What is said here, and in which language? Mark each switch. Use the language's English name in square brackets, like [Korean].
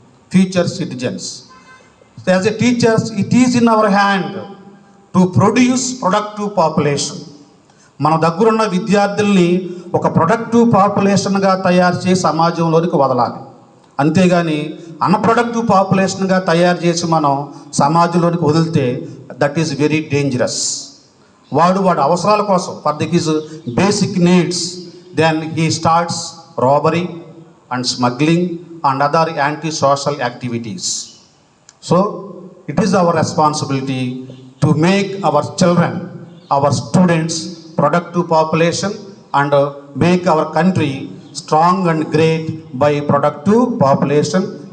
[English] Future citizens. So as a teachers, it is in our hand to produce productive population. [Telugu] మన దగ్గరున్న విద్యార్థుల్ని ఒక productive పాపులేషన్గా తయారు చేసి సమాజంలోనికి వదలాలి. అంతేగాని అన్ప్రొడక్టివ్ పాపులేషన్గా తయారు చేసి మనం సమాజంలోనికి వదిలితే [English] That is very dangerous. [Telugu] వాడు అవసరాల కోసం, [English] For this basic needs, then he starts robbery and smuggling and other anti-social activities. So it is our responsibility to make our children, our students, productive population and make our country strong and great by productive population.